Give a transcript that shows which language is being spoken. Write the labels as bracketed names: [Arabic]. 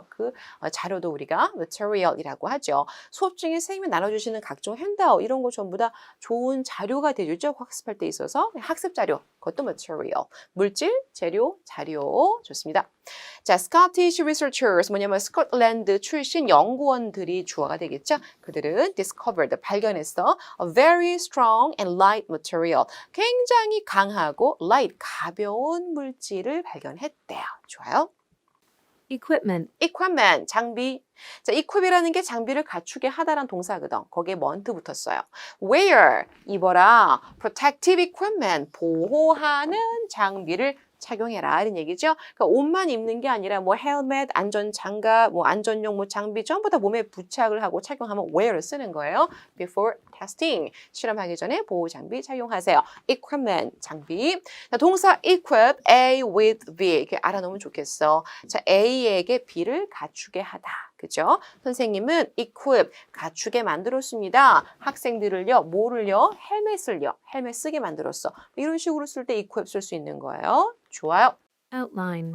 [Korean] 그 자료도 우리가 material이라고 하죠. 수업 중에 선생님이 나눠주시는 각종 핸드아웃 이런 거 전부 다 좋은 자료가 되죠. 학습할 때 있어서 학습 자료, 그것도 material. 물질, 재료, 자료. 좋습니다. 자, [English] Scottish researchers [Korean] 뭐냐면 스코틀랜드 출신 연구원들이 주어가 되겠죠. 그들은 discovered, 발견했어. [English] A very strong and light material. [Korean] 굉장히 강하고 light, 가벼운 물질을 발견했대요. 좋아요. [English] Equipment. [Korean] 장비. 자, equip이라는 게 장비를 갖추게 하다란 동사거든. 거기에 먼트 붙었어요. wear, 입어라. [English] protective equipment, [Korean] 보호하는 장비를 착용해라 이런 얘기죠. 그러니까 옷만 입는 게 아니라 뭐 헬멧, 안전장갑, 뭐 안전용 뭐 장비 전부 다 몸에 부착을 하고 착용하면 wear를 쓰는 거예요. before [English] testing. [Korean] 실험하기 전에 보호 장비 착용하세요. equipment, 장비. 자, 동사 equip, [English] A with B. [Korean] 이렇게 알아놓으면 좋겠어. 자, A에게 B를 갖추게 하다. 그죠? 선생님은 equip, 갖추게 만들었습니다. 학생들을요, 뭐를요? 헬멧 쓰게 만들었어. 이런 식으로 쓸 때 equip 쓸 수 있는 거예요. 좋아요. [English] outline,